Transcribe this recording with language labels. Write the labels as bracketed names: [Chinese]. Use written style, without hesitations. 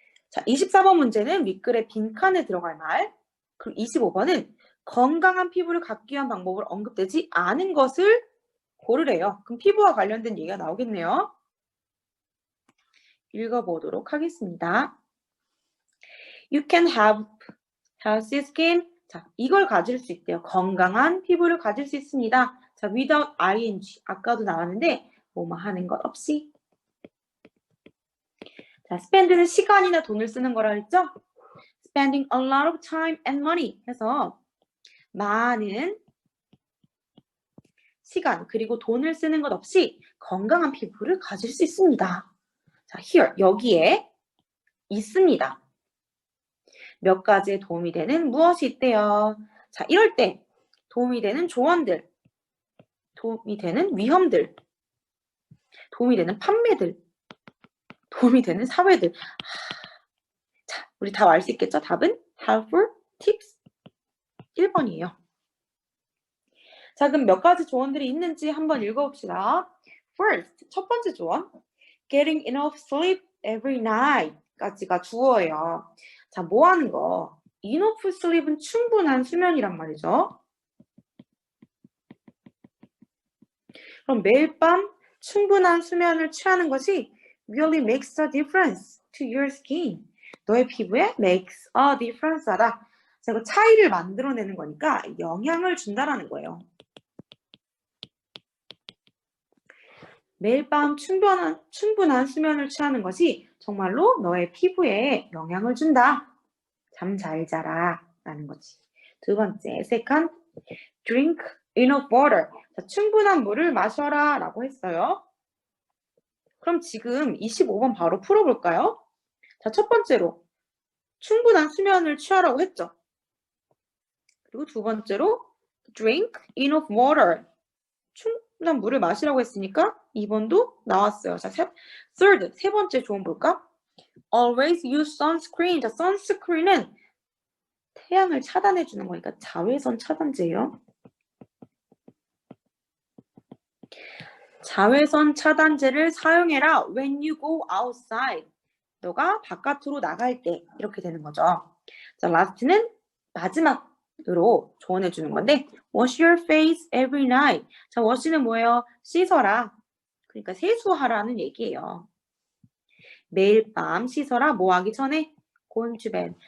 [Korean] 자, 24번 문제는 윗글의 빈칸에 들어갈 말, 그리고 25번은 건강한 피부를 갖기 위한 방법을 언급되지 않은 것을 고르래요. 그럼 피부와 관련된 얘기가 나오겠네요. 읽어보도록 하겠습니다. [English] You can have healthy skin. [Korean] 자, 이걸 가질 수 있대요. 건강한 피부를 가질 수 있습니다. [English] 자, without ing. [Korean] 아까도 나왔는데 뭐뭐 하는 것 없이. 자, spend는 시간이나 돈을 쓰는 거라 했죠? spending a lot of time and money 해서 많은 시간 그리고 돈을 쓰는 것 없이 건강한 피부를 가질 수 있습니다. 자, here 여기에 있습니다. 몇 가지에 도움이 되는 무엇이 있대요. 자, 이럴 때 도움이 되는 조언들, 도움이 되는 위험들, 도움이 되는 판매들, 도움이 되는 사회들. 자, 우리 다 알 수 있겠죠? 답은 helpful tips 1번이에요. 자, 그럼 몇 가지 조언들이 있는지 한번 읽어봅시다. First, 첫 번째 조언. [English] Getting enough sleep every night 까지가 주어예요. [Korean] 자, 뭐 하는 거? Enough sleep은 충분한 수면이란 말이죠. 그럼 매일 밤 충분한 수면을 취하는 것이 really makes a difference to your skin. 너의 피부에 makes a difference 하다. 자, 이거 차이를 만들어내는 거니까 영향을 준다라는 거예요. 매일 밤 충분한 수면을 취하는 것이 정말로 너의 피부에 영향을 준다. 잠 잘 자라 라는 거지. [English] 두 번째, second, drink enough water. [Korean] 자, 충분한 물을 마셔라 라고 했어요. 그럼 지금 25번 바로 풀어볼까요? 자, 첫 번째로 충분한 수면을 취하라고 했죠. 그리고 두 번째로 drink enough water. 충분한 물을 마시라고 했으니까 2번도 나왔어요. 자, third, 세 번째 조언 볼까? [English] Always use sunscreen. [Korean] 자, sunscreen은 태양을 차단해 주는 거니까 자외선 차단제예요. 자외선 차단제를 사용해라 when you go outside. 너가 바깥으로 나갈 때 이렇게 되는 거죠. 자, last는 마지막으로 조언해 주는 건데 wash your face every night. 자, wash는 뭐예요? 씻어라. 그러니까 세수하라는 얘기예요. 매일 밤 씻어라. 뭐 하기 전에? Going to bed.